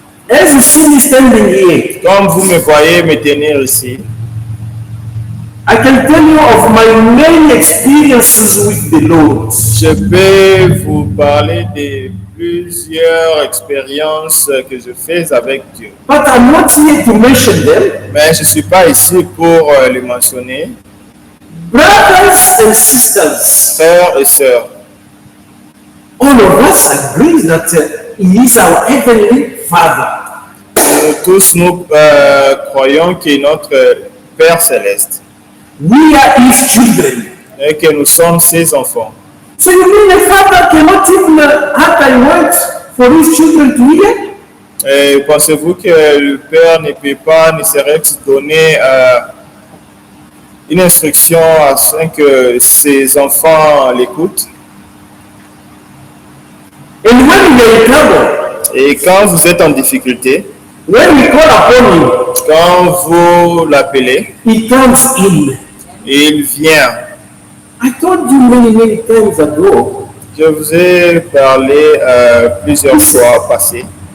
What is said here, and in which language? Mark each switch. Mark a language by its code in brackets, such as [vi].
[en] as you see me standing here, [fr] comme vous me voyez me tenir ici, [en] I can tell you of my many experiences with the Lord. [fr] je peux vous parler de plusieurs expériences que je fais avec Dieu. [en] But I'm not here to mention them. [fr] Mais je ne suis pas ici pour les mentionner. [en] Brothers and sisters, [fr] Frères et sœurs, [en] all of us agree that He is our Heavenly Father. [fr] nous tous nous croyons qu'il est notre Père céleste [en] We are His children. [fr] et que nous sommes ses enfants. [en] So you mean a father cannot even utter words for his children to hear? [fr] Et pensez-vous que le Père ne peut pas, ne serait-il donner une instruction afin que ses enfants l'écoutent? [en] And when we are in trouble, [fr] Et quand vous êtes en difficulté, [en] when we call upon Him, [fr] quand vous l'appelez, [en] He comes in. [fr] il vient. [en] I told you many times ago, [fr] Je vous ai parlé plusieurs fois passées.